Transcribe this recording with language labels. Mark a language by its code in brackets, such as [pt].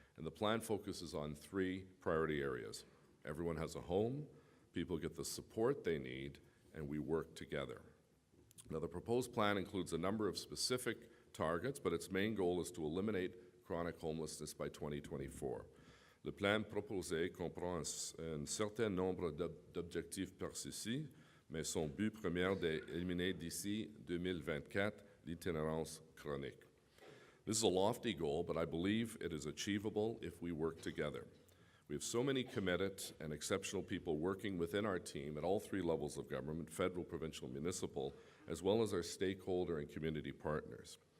[en] And the plan focuses on 3 priority areas. Everyone has a home, people get the support they need, and we work together. Now, the proposed plan includes a number of specific targets, but its main goal is to eliminate chronic homelessness by 2024. [fr] Le plan proposé comprend un certain nombre d'objectifs précis, mais son but premier est d'éliminer d'ici 2024 l'itinérance chronique. [en] This is a lofty goal, but I believe it is achievable if we work together. We have so many committed and exceptional people working within our team at all 3 levels of government, federal, provincial, municipal, as well as our stakeholder and community partners.